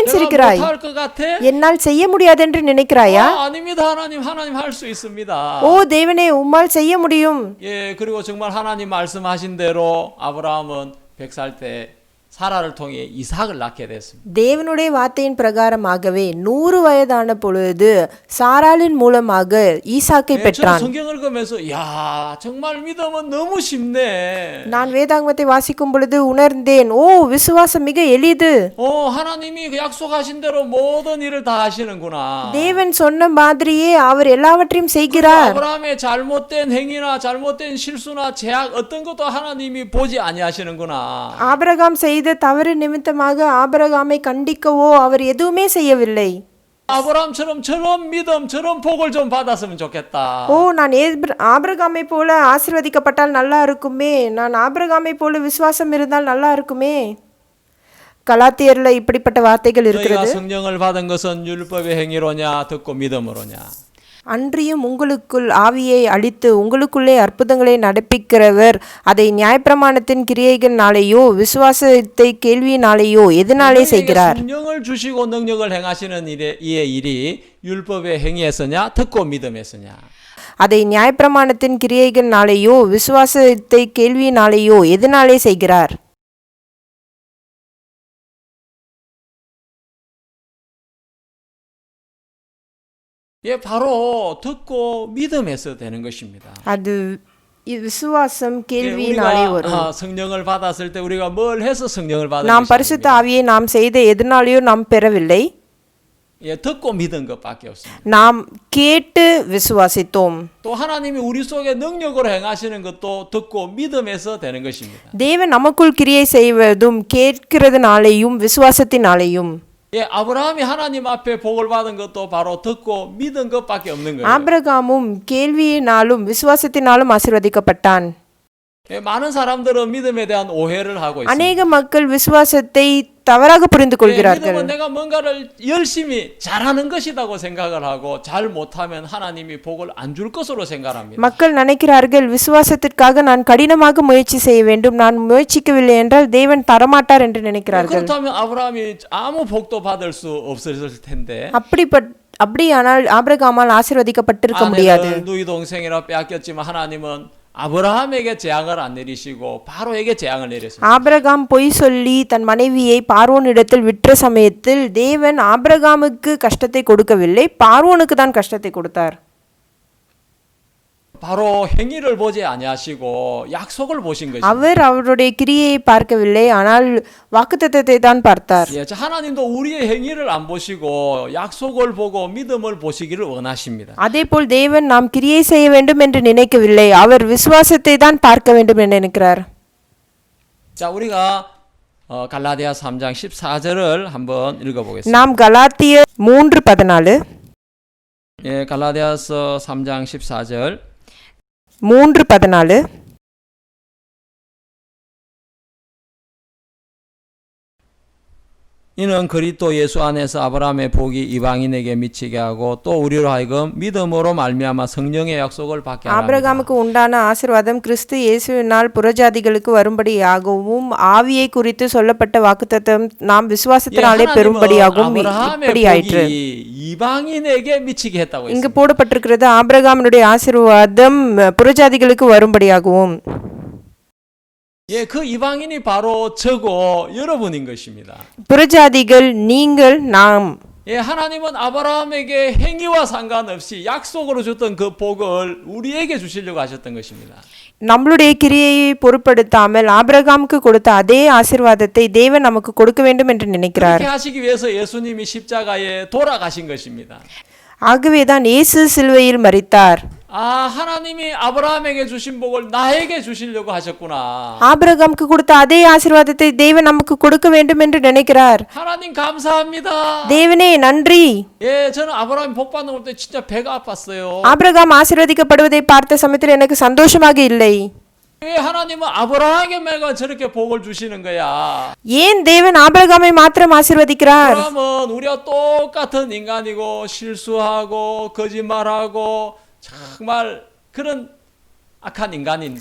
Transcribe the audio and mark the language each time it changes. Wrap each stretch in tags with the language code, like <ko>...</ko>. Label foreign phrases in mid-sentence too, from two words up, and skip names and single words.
<ko>내가</ko> <ta>சிரிக்கிறாய்?</ta> <ko>못할 것 같아?</ko> <ta>என்னால் செய்ய முடியாதென்று நினைக்கிறாயா?</ta> <ko>아닙니다. 하나님 할 수 있습니다.</ko> <ta>ஓ தேவனே, உம்மால் செய்ய முடியும்.</ta> <ko>예, 그리고 정말 하나님 말씀하신 대로 아브라함은 100살 때 사라를 통해 이삭을 낳게 됐습니다.</ko> <ta>தேவனுடைய வார்த்தையின் பிரகாரமாகவே 100 வயதான பொழுது சாராளின் மூலமாக ஈசாக்கை</ta> <ko>저는</ko> <ta>பெற்றான்.</ta> <ko>성경을 읽으면서 야, 정말 믿음은 너무 쉽네.</ko> <ta>நான் வேதாகமத்தை வாசிக்கும் பொழுது உணர்ந்தேன், ஓ விசுவாசம் மிக எளிது.</ta> <ko>하나님이 그 약속하신 대로 모든 일을 다 하시는구나.</ko> <ta>தேவன் சொன்ன மாதிரியே அவர் எல்லாவற்றையும் செய்கிறார்.</ta> <ko>아브라함의 잘못된 행위나 잘못된 실수나 제약 어떤 것도 하나님이 보지 아니하시는구나.</ko> <ta>ஆபிரகாம் செய்த செய்த தவறு நிமித்தமாக ஆபிரகாமை கண்டிக்கவோ அவர் எதுவுமே செய்யவில்லை.</ta> <ko>아브라함처럼 저런 믿음, 저런 복을 좀 받았으면 좋겠다.</ko> <ta>நான் ஆபிரகாமை போல ஆசீர்வதிக்கப்பட்டால் நல்லா இருக்குமே, நான் ஆபிரகாமை போல விசுவாசம் இருந்தால் நல்லா இருக்குமே. கலாத்தியர்ல இப்படிப்பட்ட வார்த்தைகள்</ta> <ko>너희가</ko> <ta>இருக்கிறது.</ta> <ko>성령을 받은 것은 율법의 행위로냐 듣고 믿음으로냐.</ko> <ta>அன்றியும் உங்களுக்குள் ஆவியை அளித்து உங்களுக்குள்ளே அற்புதங்களை நடப்பிக்கிறவர் அதை நியாயப்பிரமாணத்தின் கிரியைகளினாலேயோ விசுவாசத்தை கேள்வியினாலேயோ எதனாலே செய்கிறார்?</ta> <ko>성령을 주시고 능력을 행하시는 이의 일이 율법의 행위에서냐 듣고 믿음에서냐.</ko> <ta>அதை நியாயப்பிரமாணத்தின் கிரியைகளினாலேயோ விசுவாசத்தை கேள்வியினாலேயோ எதனாலே செய்கிறார்?</ta> <ko>예, 바로 듣고 믿음에서 되는 것입니다.</ko> <ta>அது விசுவாசம்</ta> <ko>예,</ko> <ta>கேள்வியினாலே வரும்.</ta> <ko>성령을 받았을 때 우리가 뭘 해서 성령을 받은</ko> <ta>நாம் பரிசுத்த</ta> <ko>것입니다.</ko> <ta>ஆவியை நாம் செய்த எதனாலேயோ நாம் பெறவில்லை.</ta> <ko>예, 듣고 믿은 것밖에 없습니다.</ko> <ta>நாம் கேட்டு விசுவாசித்தோம்.</ta> <ko>또 하나님이 우리 속에 능력으로 행하시는 것도 듣고 믿음에서 되는 것입니다.</ko> <ta>தேவன் நமக்குள் கிரியை செய்வதும் கேட்கிறதுனாலேயும் விசுவாசத்தினாலேயும்.</ta> <ko>예, 아브라함이 하나님 앞에 복을 받은 것도 바로 듣고 믿은 것밖에 없는 거예요.</ko> <ta>ஆபிரகாமும் கேள்வியினாலும் விசுவாசத்தினாலும் ஆசீர்வதிக்கப்பட்டான்.</ta> <ko>예, 많은 사람들은 믿음에 대한 오해를 하고 있습니다.</ko> <ta>அநேக மக்கள் விசுவாசத்தை தவறாக புரிந்து</ta> <ko>예,</ko> <ta>கொள்கிறார்கள்.</ta> <ko>믿음은 내가 뭔가를 열심히 잘하는 것이라고 생각을 하고 잘 못하면 하나님이 복을 안 줄 것으로 생각합니다.</ko> <ta>மக்கள் நினைக்கிறார்கள் விசுவாசத்திற்காக நான் கடினமாக முயற்சி செய்ய வேண்டும், நான் முயற்சிக்கவில்லை என்றால் தேவன் தரமாட்டார் என்று நினைக்கிறார்கள்.</ta> <ko>그렇다면 아브라함이 아무 복도 받을 수 없었을 텐데</ko> <ta>அப்படியானால் ஆபிரகாமால் ஆசீர்வதிக்கப்பட்டிருக்க முடியாது.</ta> <ko>아내는 누이 동생이라 빼앗겼지만 하나님은 아브라함에게 재앙을 안 내리시고 바로에게 재앙을 내렸습니다.</ko> <ta>ஆபிரகாம் பொய் சொல்லி தன் மனைவியை பார்வோனிடத்தில் விற்ற சமயத்தில் தேவன் ஆபிரகாமுக்கு கஷ்டத்தை கொடுக்கவில்லை, பார்வோனுக்கு தான் கஷ்டத்தை கொடுத்தார்.</ta> <ko>바로 행위를 보지 아니하시고 약속을 보신 것입니다.</ko> <ta>அவர் அவருடைய கிரியையை பார்க்கவில்லை, ஆனால் வாக்குத்தத்தத்தை தான் பார்த்தார்.</ta> <ko>예, 하나님도 우리의 행위를 안 보시고 약속을 보고 믿음을 보시기를 원하십니다.</ko> <ta>அதேபோல் தேவன் நாம் கிரியை செய்ய வேண்டும் என்று நினைக்கவில்லை, அவர் விசுவாசத்தை தான் பார்க்க வேண்டும் என்று நினைக்கிறார்.</ta> <ko>자, 우리가 갈라디아 3장 14절을 한번 읽어보겠습니다.</ko> <ta>நாம் கலாத்தியர் 3:14</ta> <ko>예, 갈라디아서 3장 14절 3:14 이는 그리스도 예수 안에서 아브라함의 복이 이방인에게 미치게 하고 또 우리로 하여금 믿음으로 말미암아 성령의 약속을 받게 하라.</ko> <ta>ஆபிரகாமுக்கு உண்டான ஆசீர்வாதம் கிறிஸ்து இயேசுவினால் புறஜாதிகளுக்கு வரும்படியாகவும் ஆவியை குறித்து சொல்லப்பட்ட வாக்குத்தத்தம் நாம் விசுவாசத்தினாலே பெறும்படியாகவும் இப்படி ஆயிற்று.</ta> <ko>이방인에게 미치게 했다고</ko> <ta>இங்கு</ta> <ko>했습니다.</ko> <ta>போடப்பட்டிருக்கிறது ஆபிரகாமுடைய ஆசீர்வாதம் புறஜாதிகளுக்கு வரும்படியாகவும்.</ta> <ko>예, 그 이방인이 바로 저고 여러분인 것입니다.</ko> <ta>புறஜாதிகள் நீங்கள் நாம்.</ta> <ko>예, 하나님은 아브라함에게 행위와 상관없이 약속으로 줬던 그 복을 우리에게 주시려고 하셨던 것입니다.</ko> <ta>நம்மளுடைய கிரியையை பொருட்படுத்தாமல் ஆபிரகாமுக்கு கொடுத்த அதே ஆசீர்வாதத்தை தேவன் நமக்கு கொடுக்க வேண்டும் என்று நினைக்கிறார்.</ta> <ko>그렇게 하시기 위해서 예수님이 십자가에 돌아가신 것입니다.</ko> <ta>ஆகவேதான் இயேசு சிலுவையில் மரித்தார்.</ta> <ko>하나님이 아브라함에게 주신 복을 나에게 주시려고 하셨구나.</ko> <ta>ஆபிரகாமுக்கு கொடுத்த அதே ஆசீர்வாதத்தை தேவன் நமக்கு கொடுக்க வேண்டும் என்று நினைக்கிறார்.</ta> <ko>하나님 감사합니다.</ko> <ta>தேவனே நன்றி.</ta> <ko>예, 저는 아브라함이 복 받는 걸 때 진짜 배가 아팠어요.</ko> <ta>ஆபிரகாம் ஆசீர்வதிக்கப்படுவதை பார்த்த சமயத்தில் எனக்கு சந்தோஷமாக இல்லை.</ta> <ko>왜 하나님은 아브라함에게만 저렇게 복을 주시는 거야?</ko> <ta>ஏன் தேவன் ஆபிரகாமை மாத்திரம் ஆசீர்வதிக்கிறார்?</ta> <ko>그러면 우리가 똑같은 인간이고 실수하고 거짓말하고 정말 그런 악한 인간인데</ko>